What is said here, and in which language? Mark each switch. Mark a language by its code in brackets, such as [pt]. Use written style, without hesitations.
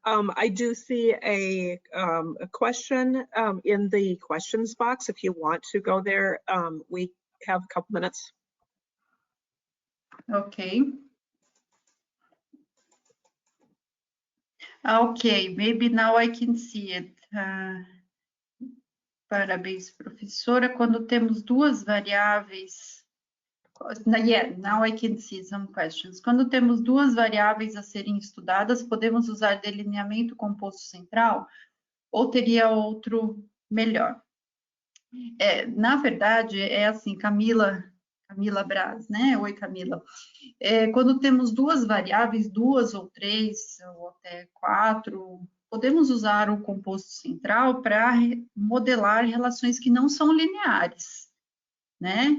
[en] I do see a question in the questions box. If you want to go there, we have a couple minutes. Okay. Okay, maybe now I can see it. [pt] Parabéns, professora. Quando temos duas variáveis... [en] Yeah, now I can see some questions. [pt] Quando temos duas variáveis a serem estudadas, podemos usar delineamento composto central ou teria outro melhor? Na verdade, é assim, Camila Braz, né? Oi, Camila. Quando temos duas variáveis, duas ou três, ou até quatro, podemos usar o composto central para modelar relações que não são lineares, né?